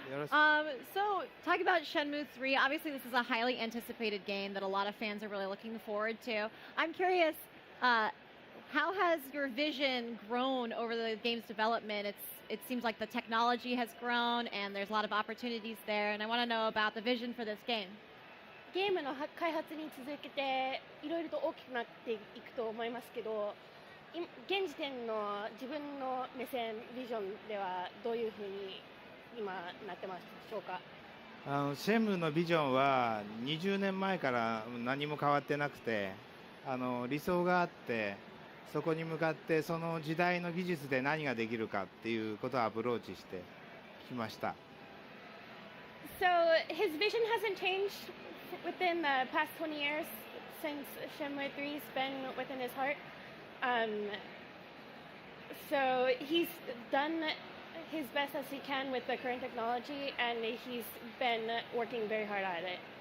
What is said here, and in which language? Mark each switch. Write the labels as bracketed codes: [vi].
[en] So, talking about Shenmue ⅲ, obviously this is a highly anticipated game that a lot of fans are really looking forward to. I'm curious, how has your vision grown over the game's development? It seems like the technology has grown and there's a lot of opportunities there, and I want to know about the vision for this game. [ja] ゲームの開発に続けていろいろと大きくなっていくと思いますけど、現時点の自分の目線、ビジョンではどういうふうに今なってますでしょうか。シェンムーのビジョンは20年前から何も変わってなくて、理想があって、そこに向かってその時代の技術で何ができるかっていうことをアプローチしてきました。 [en] So his vision hasn't changed within the past 20 years since Shenmue ⅲ's been within his heart. So he's done his best as he can with the current technology, and he's been working very hard at it.